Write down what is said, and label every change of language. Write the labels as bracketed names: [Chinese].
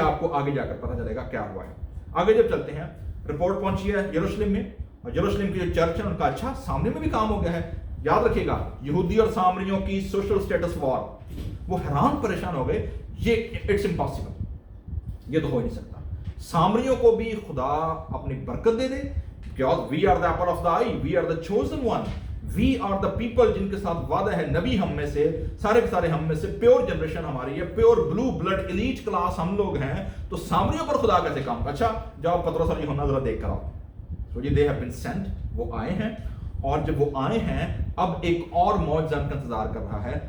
[Urdu] یہ آپ کو آگے جا کر پتہ چلے گا کیا ہوا ہے. آگے جب چلتے ہیں، رپورٹ پہنچی ہے یروشلم میں، اور یروشلم کی جو چرچ ہے ان کا اچھا سامنے میں بھی کام ہو گیا ہے. یاد رکھیے گا یہودی اور سامریوں کی سوشل سٹیٹس وار، وہ حیران پریشان ہو گئے. یہ [English] it's impossible, [Urdu] یہ تو ہو ہی نہیں سکتا. سامریوں کو بھی خدا اپنی برکت دے دے، [English] because we are the apple of the eye, we are the chosen one, we are the people [Urdu] جن کے ساتھ وعدہ ہے. نبی ہم میں سے، سارے کے سارے ہم میں سے، پیور جنریشن ہماری ہے، [English] pure blue blood elite class [Urdu] ہم لوگ ہیں. تو سامریوں پر خدا کیسے کام؟ اچھا جاؤ پترس اور یوحنا ذرا دیکھ کر آؤ. [English] So they have been sent، [Urdu] وہ آئے ہیں، اور جب وہ آئے ہیں اب ایک اور معجزہ ان کا انتظار کر رہا ہے.